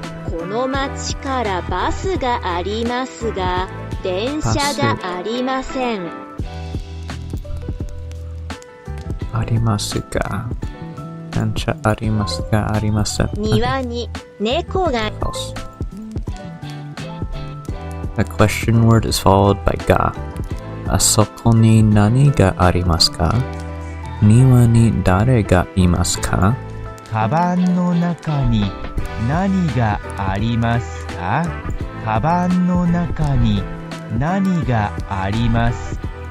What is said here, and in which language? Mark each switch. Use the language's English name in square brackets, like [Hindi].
[Japanese] この町からバスがありますが、電車がありません。ありますが、電車ありますが、ありません。庭に猫が。 [English] A question word is followed by が。 [Japanese] あそこに何がありますか？庭に誰がいますか？カバンの中に何がありますか？カバンの中に何がありますか？